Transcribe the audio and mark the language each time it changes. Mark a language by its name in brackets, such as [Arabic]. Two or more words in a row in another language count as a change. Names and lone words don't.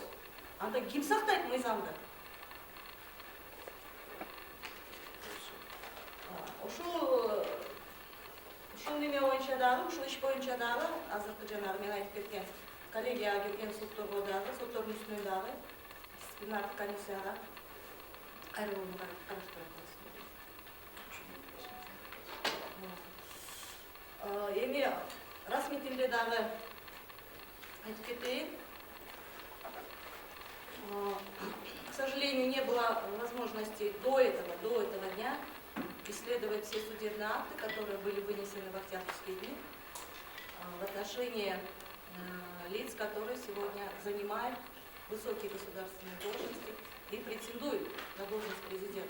[Kyrgyz] Анда ким сактайт мыйзамды? Ушул неме боюнча дагы, ушул иш боюнча дагы азыркы жанагы мен айтып кеткен коллегияга келген сотторго дагы, соттордун үстүнөн дагы дисциплинардык комиссияга кайрылууну караштырып атабыз. Эми расмий тилде дагы айтып кетейин. [Russian] К сожалению, не было возможности до этого дня исследовать все судебные акты, которые были вынесены в октябрьские дни в отношении лиц, которые сегодня занимают высокие государственные должности и претендуют на должность президента.